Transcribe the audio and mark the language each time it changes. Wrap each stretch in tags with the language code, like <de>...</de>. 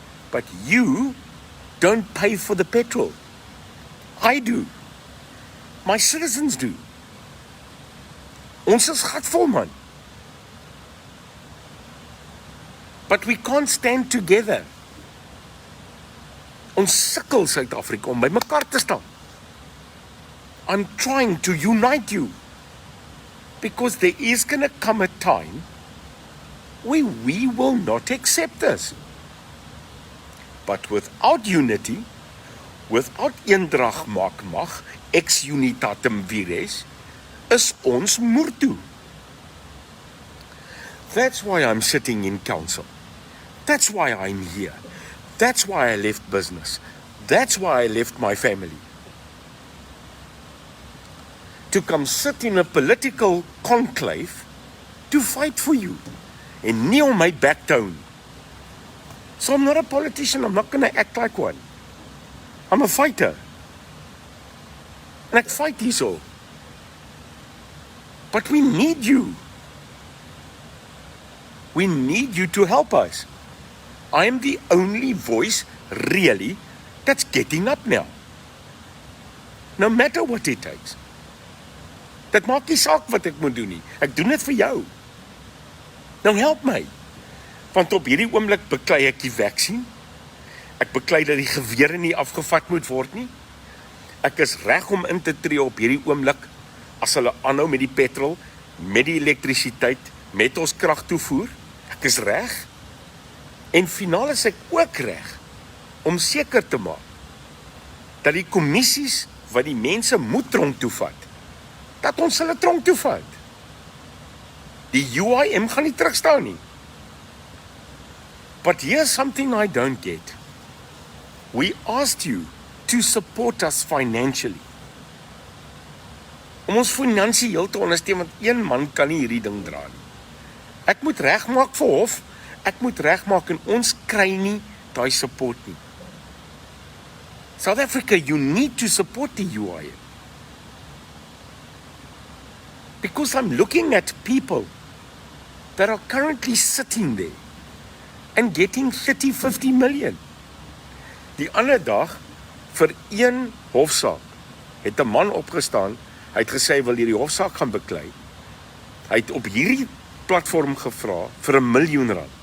<en>But you don't pay for the petrol. I do. My citizens do.</en> <af>Ons is gatvol, man.</af> <en>But we can't stand together.</en> <af>Ons sukkel Suid-Afrika om by mekaar te staan.</af> <en>I'm trying to unite you. Because there is going to come a time where we will not accept this. But without unity, without</en> <af>eendrag maak mag,</af> <la>ex unitatem vires,</la> <af>is ons moertoe.</af> <en>That's why I'm sitting in council. That's why I'm here. That's why I left business. That's why I left my family. To come sit in a political conclave to fight for you.</en> <af>En nie om my</af> <en>back down. So I'm not a politician. I'm not going to act like one. I'm a fighter.</en> <af>En ek fight hierso.</af> <en>But we need you. We need you to help us. I am the only voice, really, that's getting up now. No matter what it takes.</en> <af>Dit maak nie saak wat ek moet doen nie. Ek doen dit vir jou. Nou help my. Want op hierdie oomblik beklei ek die vaksin. Ek beklei dat die gewere nie afgevat moet word nie. Ek is reg om in te tree op hierdie oomblik as hulle aanhou met die petrol, met die elektrisiteit, met ons krag toevoer. Ek is reg. En finaal is ek ook reg om seker te maak dat die kommissies wat die mense moet tronk toe vat, dat ons hulle tronk toe vat. Die UIM gaan nie terugstaan nie.</af> <en>But here's something I don't get. We asked you to support us financially.</en> <af>Om ons finansiëel te ondersteun, want een man kan nie hierdie ding dra nie. Ek moet regmaak vir hof, ek moet regmaak en ons kry nie daai support nie.</af> <en>South Africa, you need to support the UIM. Because I'm looking at people that are currently sitting there and getting 30, 50 million.</en> <af>Die ander dag, vir een hofsaak, het 'n man opgestaan, hy het gesê hy wil hierdie hofsaak gaan beklei. Hy het op hierdie platform gevra vir R1 miljoen.</af>